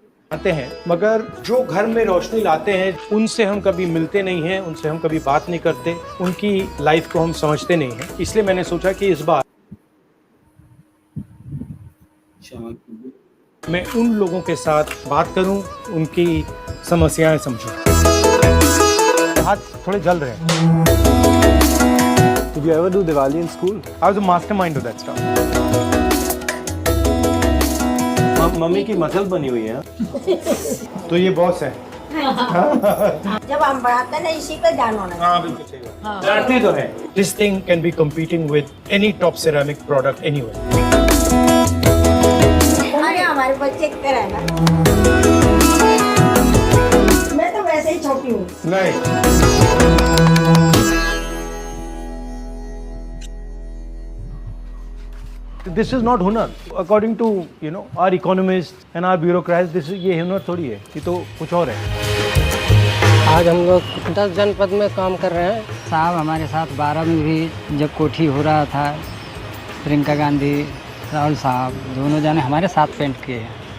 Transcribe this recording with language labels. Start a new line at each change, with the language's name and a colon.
Hindi: आते हैं, मगर जो घर में रोशनी लाते हैं उनसे हम कभी मिलते नहीं हैं, उनसे हम कभी बात नहीं करते, उनकी लाइफ को हम समझते नहीं हैं। इसलिए मैंने सोचा कि इस बार मैं उन लोगों के साथ बात करूं, उनकी समस्याएं समझूं। हाथ थोड़े जल रहे हैं।
English: Did you ever do Diwali in school? I was a mastermind of that stuff.
Hindi: Mummy की मसल बनी हुई है। तो ये बॉस है। जब हम बढ़ाते हैं इसी पे ध्यान होना। हाँ बिल्कुल सही बात। डरते तो है।
English: This thing can be competing with any top ceramic product anywhere.
Hindi: अरे हमारे बच्चे कर है ना। मैं तो वैसे ही छोटी हूँ। नहीं।
English: This is not hunar. According to our economists and our bureaucrats, this is
Hindi: ये हुनर थोड़ी है, ये तो कुछ और है। आज हम लोग 10 जनपद में काम कर रहे हैं। साहब हमारे साथ 12 में भी जब कोठी हो रहा था, प्रियंका गांधी, राहुल साहब दोनों जाने हमारे साथ पेंट किए हैं।